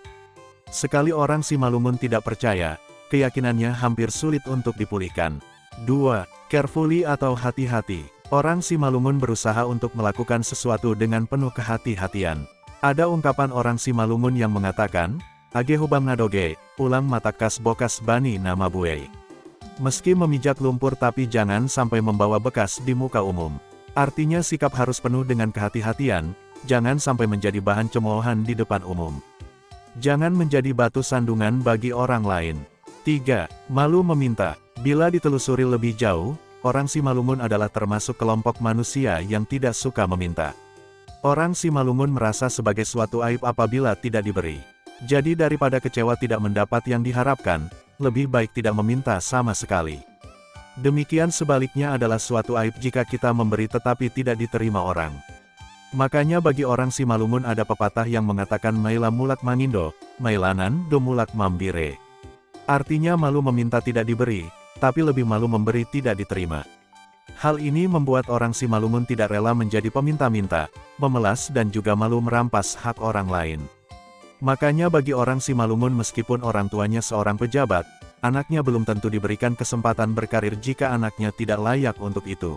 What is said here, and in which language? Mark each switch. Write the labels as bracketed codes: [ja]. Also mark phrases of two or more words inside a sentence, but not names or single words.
[id] Sekali orang Simalungun tidak percaya, keyakinannya hampir sulit untuk dipulihkan. 2. Carefully atau hati-hati. Orang Simalungun berusaha untuk melakukan sesuatu dengan penuh kehati-hatian. Ada ungkapan orang Simalungun yang mengatakan, [bts] Age hubam nadoge, ulang matakas bokas bani nama buey. [id] Meski memijak lumpur tapi jangan sampai membawa bekas di muka umum. Artinya sikap harus penuh dengan kehati-hatian. Jangan sampai menjadi bahan cemoohan di depan umum. Jangan menjadi batu sandungan bagi orang lain. 3. Malu meminta. Bila ditelusuri lebih jauh, orang Simalungun adalah termasuk kelompok manusia yang tidak suka meminta. Orang Simalungun merasa sebagai suatu aib apabila tidak diberi. Jadi daripada kecewa tidak mendapat yang diharapkan, lebih baik tidak meminta sama sekali. Demikian sebaliknya adalah suatu aib jika kita memberi tetapi tidak diterima orang. Makanya bagi orang Simalungun ada pepatah yang mengatakan [bts] maila mulak mangindo, mailanan do mulak mambire. [id] Artinya malu meminta tidak diberi, tapi lebih malu memberi tidak diterima. Hal ini membuat orang Simalungun tidak rela menjadi peminta-minta, memelas dan juga malu merampas hak orang lain. Makanya bagi orang Simalungun meskipun orang tuanya seorang pejabat, anaknya belum tentu diberikan kesempatan berkarir jika anaknya tidak layak untuk itu.